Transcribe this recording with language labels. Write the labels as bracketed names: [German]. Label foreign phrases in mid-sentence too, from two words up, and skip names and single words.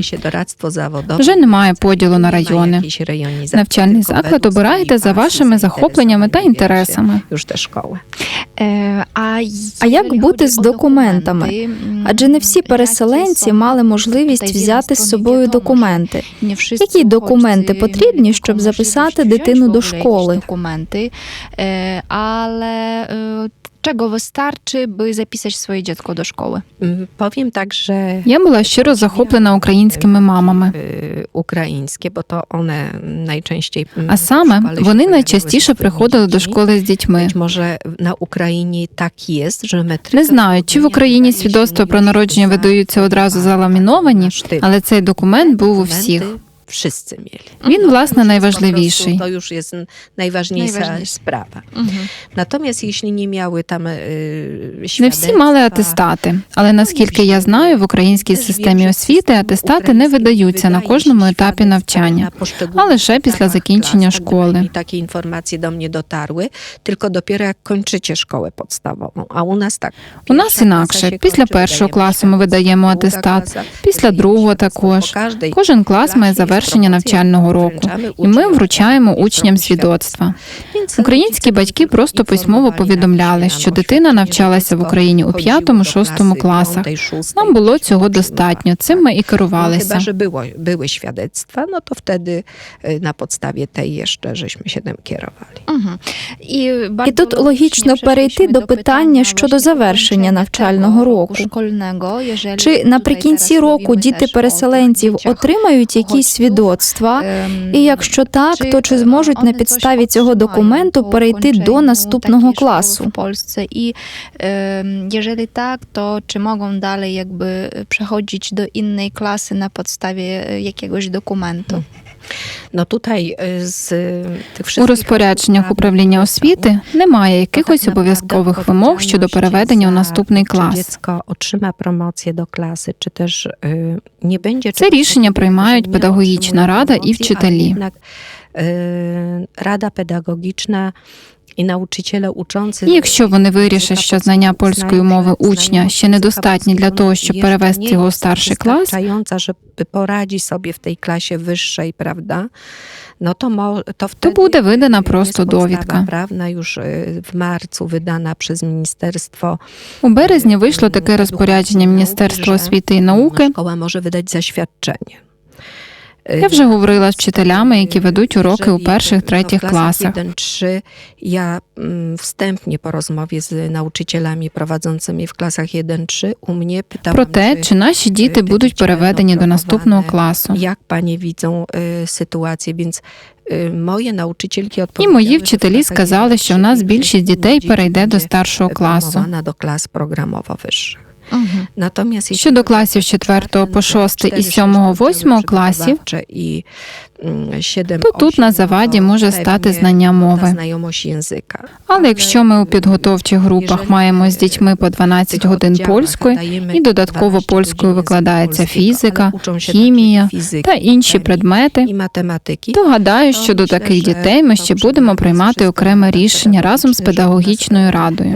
[Ukrainian] Вже немає поділу на райони. Навчальний заклад обираєте за вашими захопленнями та інтересами. А як бути з документами? Адже не всі переселенці мали можливість взяти з собою документи. Які документи потрібні, щоб записати дитину до школи? [Polish] Ale czego wystarczy, by zapisać swoje dziecko do szkoły? Powiem tak, że [Ukrainian] Я була щиро захоплена українськими мамами. Українське, бо то one найчастіше. А саме, вони найчастіше приходили до школи з дітьми. Може, на Україні так є, що Не знаю, чи в Україні свідоцтва про народження видаються одразу заламіновані, але цей документ був у всіх. [Polish] Wszyscy mieli. [Ukrainian] Він, власне, найважливіший. [Polish] To już jest najważniejsza sprawa. Natomiast jeśli nie miały tam [Ukrainian] Не всі мали атестати, але наскільки я знаю, в українській системі освіти атестати не видаються на кожному етапі навчання, а лише після закінчення школи. Такі інформації до мене [Polish] доtarły, tylko dopiero jak kończycie szkołę podstawową. [Ukrainian] А у нас так. У нас інакше. Після першого класу ми видаємо атестат, після другого також. Кожен клас має завершення навчального року, і ми вручаємо учням свідоцтва. Українські батьки просто письмово повідомляли, що дитина навчалася в Україні у 5-6 класах. Нам було цього достатньо, цим ми і керувалися. [Polish] Chyba, że były świadectwa, no to wtedy na podstawie tej jeszcze żeśmy się tym kierowali. [Ukrainian] І тут логічно перейти до питання щодо завершення навчального року. Чи наприкінці року діти переселенців отримають якісь свідоцтва? І якщо так, то чи зможуть на підставі цього документу перейти до наступного класу? [Polish] I jeżeli tak, to czy mogą dalej jakby przechodzić do innej klasy na podstawie jakiegoś dokumentu? No tutaj z tych [Ukrainian] У [Polish] wszystkich [Ukrainian] розпорядженнях управління освіти немає якихось обов'язкових вимог щодо переведення у наступний клас. [Polish] Dziecko otrzyma promocję do klasy, czy też nie będzie... [Ukrainian] Це рішення приймають педагогічна рада і вчителі. [Polish] Rada pedagogiczna І nauczyciele uczący... [Ukrainian] І якщо вони вирішать, що знання польської мови учня ще недостатні для того, щоб перевести його у старший клас, [Polish] żeby poradzić sobie w tej klasie wyższej, prawda? No to wtedy [Ukrainian] буде видана [Polish] jest [Ukrainian] просто [Polish] podstawa [Ukrainian] довідка. [Polish] prawna już w marcu wydana przez ministerstwo. [Ukrainian] У березні вийшло таке розпорядження Міністерства освіти і науки. [Polish] Szkoła może wydać zaświadczenie. [Ukrainian] Я вже говорила з вчителями, які ведуть уроки у перших-третіх класах. [Polish] 1-3 ja wstępnie po rozmowie z nauczycielami prowadzącymi w klasach 1-3 u mnie pytałam, [Ukrainian] Про те, чи наші діти будуть переведені до наступного класу. [Polish] jak panie widzą sytuację, więc moje nauczycielki [Ukrainian] І [Polish] odpowiedziały, [Ukrainian] мої [Polish] że w [Ukrainian] вчителі [Polish] klasach [Ukrainian] сказали, що в нас 1-3 більшість дітей перейде до старшого класу. [Polish] promowana do klas programowo-wyższych. Natomiast [Ukrainian] Щодо класів 4 по 6 і 7-8 класів, то тут на заваді може стати знання мови. Але якщо ми у підготовчих групах маємо з дітьми по 12 годин польської і додатково польською викладається фізика, хімія та інші предмети, то гадаю, що до таких дітей ми ще будемо приймати окреме рішення разом з педагогічною радою.